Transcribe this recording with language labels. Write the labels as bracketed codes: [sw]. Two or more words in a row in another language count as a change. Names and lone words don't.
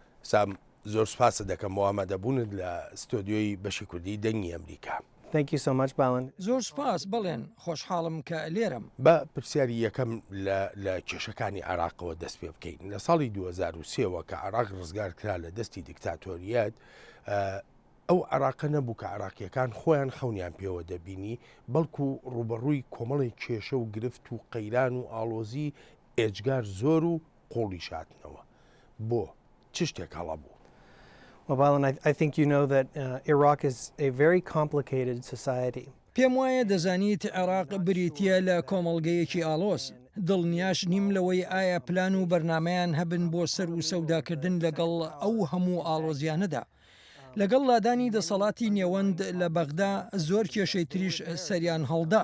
[ckb] سام زۆر سوپاسە دەکەم بۆ ئامادەبوونت لە ستۆدیۆی بەشی کوردی دەنگی ئەمریکا. [en] Thank you so much, Balan. [ckb] زۆر سپاس بڵێن خۆشحاڵم کە لێرم. بە پرسیاری یەکەم لە کێشەکانی عێراقەوە دەست پێ بکەین. لە ساڵی 2023ەوە کە عێراق ڕزگار کرا لە دەستی دیکتاتۆریەت، ئەو عێراقە نەبوو کە عێراقیەکان خۆیان خەونیان پێوە دەبینی، بەڵکو ڕوبەڕووی کۆمەڵی کێشە و گرفت و قەیران و ئاڵۆزی ئێجگار زۆر و قۆڵی شاتنەوە. بۆ چ شتێک هەڵە بوو؟ [en] Well, Balan, I think you know that Iraq is a very complicated society. [ckb] پێم وایە دەزانیت عێراق بریتە لە کۆمەڵگەیەکی ئالۆز. دڵنیاش نیم لەوەی ئایا پلان و بەرنمەیان هەبن بۆ سەر و سەوداکردن لەگەڵ ئەو هەموو ئالۆزیانەدا. لەگەڵ لادانی دەسەڵاتی نێوەند لە بەغدا زۆر کێشەی تریش سەریان هەڵدا.